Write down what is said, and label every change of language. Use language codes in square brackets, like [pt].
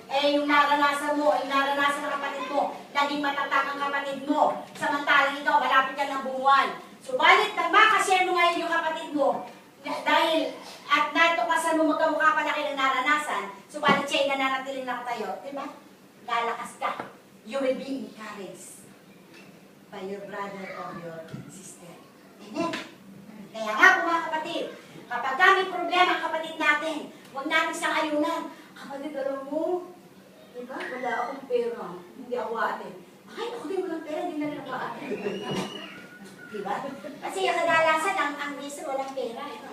[tl] Eh, yung naranasan mo, yung naranasan ng kapatid mo, naging matatag ang kapatid mo. Samantalang ikaw, malapit ka ng bunguan. Subalit, nang makashare mo ngayon yung kapatid mo, dahil at natukasan mo magkamukha pa na kayo ng naranasan, subalit siya yung nananatiling nakatayo, di ba? Lalakas ka. [en] You will be encouraged by your brother or your sister. Amen? [tl] Kaya nga po mga kapatid, kapag kami problema ang kapatid natin, huwag natin siyang ayunan. Kapatid, alam mo, diba? Wala akong pera. Hindi ako ate. Ay, ako din walang pera, hindi na rin ako ate. Diba? Kasi yung kadalasan, ang reason walang pera.